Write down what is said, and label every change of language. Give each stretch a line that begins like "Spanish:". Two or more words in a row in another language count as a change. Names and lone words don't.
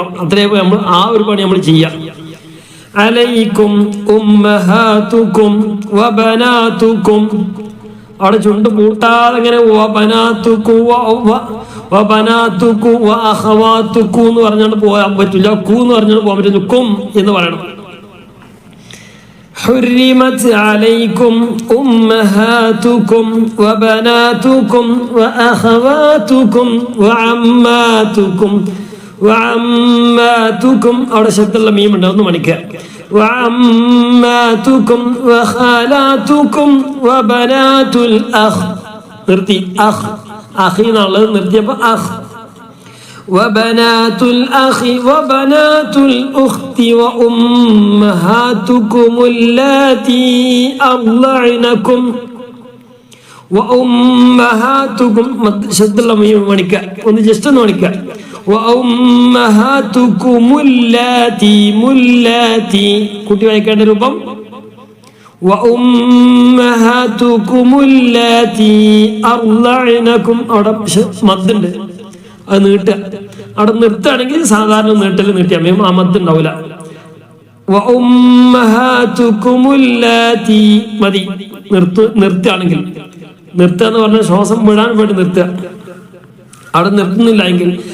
Malayalam: അത്രയും നമ്മൾ ആ ഒരു പണി നമ്മൾ ചെയ്യാം.
Arabic: عليكم أمهاتكم وبناتكم,
Malayalam: അവിടെ ചുണ്ട് പൂട്ടാതെ ഇങ്ങനെ എന്ന് പറഞ്ഞാണ്ട് പോകാൻ പറ്റില്ല. കൂ എന്ന് പറഞ്ഞാണ്ട് പോകാൻ പറ്റുന്നു. കും എന്ന് പറയണം.
Arabic: حرمت عليكم أمهاتكم وبناتكم وأخواتكم وعماتكم
Malayalam: അവിടെ ശബ്ദമുള്ള മീമുണ്ട്, ഒന്ന് മണിക്കുക.
Arabic: وعماتكم وخالاتكم وبنات الأخ
Malayalam: നിർത്തി അഖ് അഖി എന്നുള്ളത് നിർത്തിയപ്പോൾ അഖ്
Arabic: وبنات الأخ وبنات الأخت وأمهاتكم اللاتي أرضعنكم وأمهاتكم شد الله
Malayalam: مണിക്ക ഒന്ന് ജസ്റ്റ് ഒന്ന് മണിക്ക
Arabic: وأمهاتكم اللاتي
Malayalam: കുട്ടി വായിക്കേണ്ട രൂപം
Arabic: وأمهاتكم اللاتي أرضعنكم
Malayalam: അവിടെ മദ്ദുണ്ട് അത് നീട്ടുക അവിടെ നിർത്തുകയാണെങ്കിൽ സാധാരണ നീട്ടിയാൽ മതി ആ മദ്ദ് ഉണ്ടാവില്ല മതി നിർത്തുകയാണെങ്കിൽ നിർത്തുക എന്ന് പറഞ്ഞാൽ ശ്വാസം വിടാൻ വേണ്ടി നിർത്തുക അവിടെ നിർത്തുന്നില്ല എങ്കിൽ